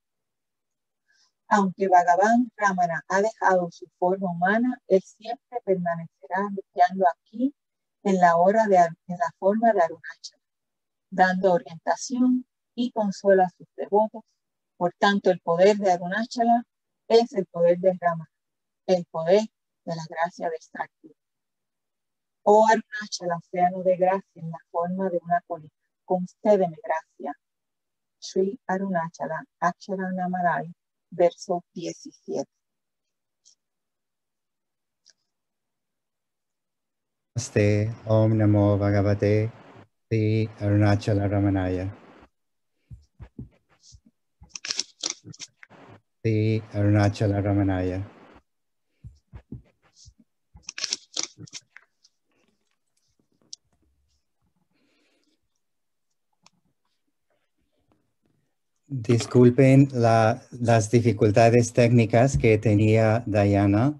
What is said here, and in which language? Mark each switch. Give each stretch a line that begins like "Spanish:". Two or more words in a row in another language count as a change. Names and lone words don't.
Spanish: Aunque Bhagavan Ramana ha dejado su forma humana, él siempre permanecerá brillando aquí en la forma de Arunachala, dando orientación y consuelo a sus devotos. Por tanto, el poder de Arunachala es el poder de Ramana, el poder de la gracia extractiva. Oh Arunachala, océano de gracia en la forma de una colina, concédeme gracia. Sri Arunachala, Akshara Namarai, verso 17.
Sanskrit: Namaste, Om Namo Bhagavate Sri Arunachala Ramanaya. Sri Arunachala Ramanaya.
Spanish: Disculpen las dificultades técnicas que tenía Diana.